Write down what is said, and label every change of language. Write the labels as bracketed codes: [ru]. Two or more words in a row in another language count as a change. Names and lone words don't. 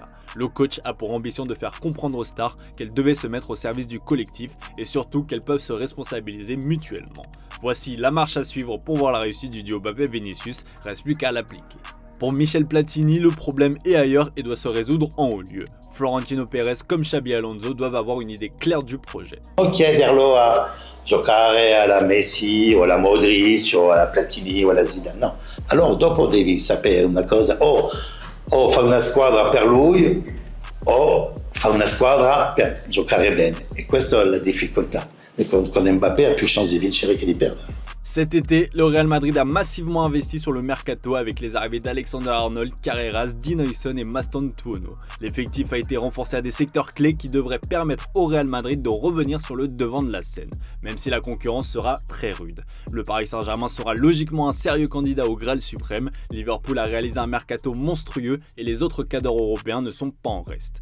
[fr] Le coach a pour ambition de faire comprendre aux stars qu'elles devaient se mettre au service du collectif et surtout qu'elles peuvent se responsabiliser mutuellement. Voici la marche à suivre pour voir la réussite du duo Mbappé-Vinicius, reste plus qu'à l'appliquer. Pour Michel Platini, le problème est ailleurs et doit se résoudre en haut lieu. Florentino Pérez comme Xabi Alonso doivent avoir une idée claire du projet. [it] Non chiederlo a giocare alla Messi o alla Modric o alla Platini o alla Zidane, no. Allora dopo devi sapere una cosa, o fa una squadra per lui o fa una squadra per giocare bene. E questa è la difficoltà. E con Mbappé ha più chance di vincere che di perdere. [fr] Cet été, le Real Madrid a massivement investi sur le mercato avec les arrivées d'Alexander Arnold, Carreras, Dean Huijsen et Maston Tuono. L'effectif a été renforcé à des secteurs clés qui devraient permettre au Real Madrid de revenir sur le devant de la scène, même si la concurrence sera très rude. Le Paris Saint-Germain sera logiquement un sérieux candidat au Graal suprême, Liverpool a réalisé un mercato monstrueux et les autres cadres européens ne sont pas en reste.